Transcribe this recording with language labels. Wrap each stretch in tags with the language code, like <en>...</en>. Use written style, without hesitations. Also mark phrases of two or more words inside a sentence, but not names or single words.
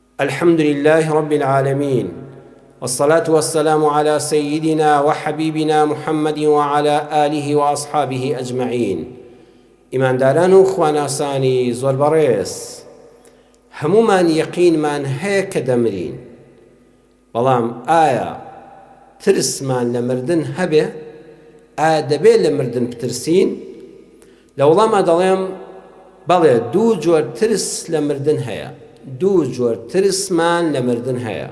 <ar>الحمد لله رب العالمين، والصلاة والسلام على سيدنا وحبيبنا محمد وعلى آله وأصحابه أجمعين.</ar> <ckb>إيمان داران و خواناسانی زۆر بەڕێز، هەمومان یەقینمان هەیە کە دەمرین، بەڵام ئایا ترسمان لە مردن هەبێ؟ ئایا دەبێت لە مردن بترسین؟ لە وەڵامە دەڵێم بەڵێ دوو جۆر ترس لە مردن هەیە، دوو جۆر ترسمان لە مردن هەیە.</ckb>